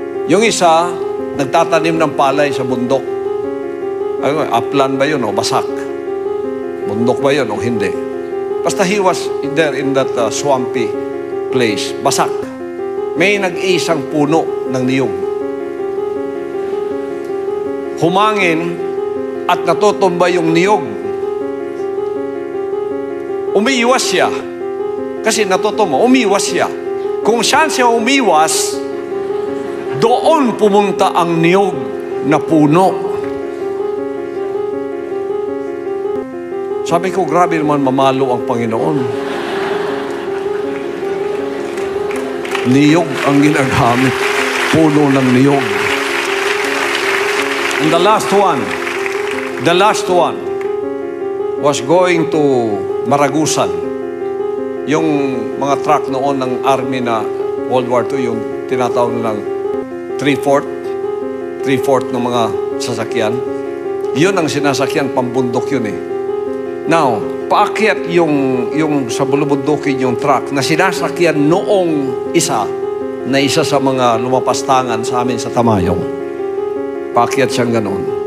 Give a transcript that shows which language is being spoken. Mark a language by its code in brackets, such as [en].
[tl] Yung isa, nagtatanim ng palay sa bundok. Upland ba yun o basak? Bundok ba yun o hindi? [en] Basta he was there in that swampy place. [tl] Basak. May nag-iisang puno ng niyog. Humangin at natutumba yung niyog. Umiiwas siya. Kasi natutumba, umiiwas siya. Kung saan siya umiiwas, doon pumunta ang niyog na puno. Sabi ko, grabe naman mamalo ang Panginoon. Niyog ang ginagamit. Puno ng niyog. [en] And the last one was going to Maragusan. [tl] Yung mga truck noon ng army na World War II, yung tinatawag ng 3/4 ng mga sasakyan. Yun ang sinasakyan, pambundok yun eh. Now, paakyat yung sa bulubundukin yung truck na sinasakyan noong isa sa mga lumapastangan sa amin sa Tamayong. Paakyat siyang ganon.